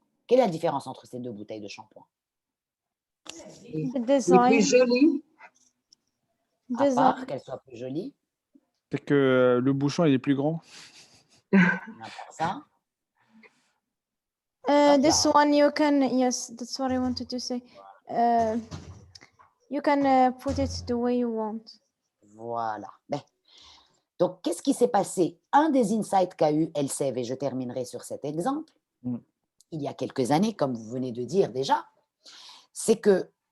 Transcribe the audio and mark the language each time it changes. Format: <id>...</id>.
<fr>Quelle est la différence entre ces deux bouteilles de shampoing?</fr> <en>The design.</en> <fr>Les plus jolies. À part qu'elles soient plus jolies. C'est que le bouchon il est plus grand. Ça.</fr> <en>This one you can, yes, that's what I wanted to say. You can put it the way you want.</en> <fr>Voilà. Ben. Donc, qu'est-ce qui s'est passé? Un des insights qu'a eu Elsev, et je terminerai sur cet exemple, il y a quelques années, comme vous venez de dire déjà, c'est que</fr>